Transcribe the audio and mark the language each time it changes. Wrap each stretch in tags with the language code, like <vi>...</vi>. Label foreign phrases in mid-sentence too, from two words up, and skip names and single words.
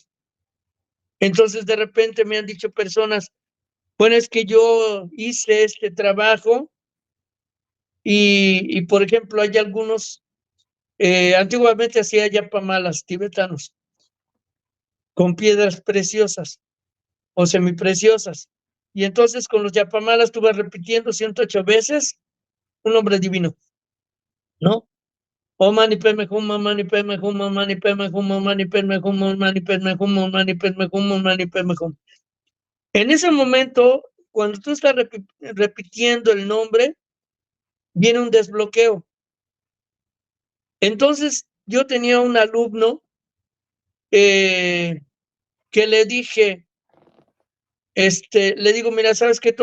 <es>Entonces, de repente me han dicho personas, bueno, es que yo hice este trabajo y por ejemplo, hay algunos, antiguamente hacía yapamalas tibetanos con piedras preciosas o semipreciosas. Y entonces con los yapamalas estuve repitiendo 108 veces un nombre divino, ¿no?</es> <sa>ॐ मणि पद्मे हूँ, मणि पद्मे हूँ, मणि पद्मे हूँ, मणि पद्मे हूँ, मणि पद्मे हूँ, मणि पद्मे हूँ, मणि पद्मे हूँ.</sa> <es>En ese momento, cuando tú estás repitiendo el nombre, viene un desbloqueo. Entonces, yo tenía un alumno que le dije, le digo, mira, ¿sabes qué?</es>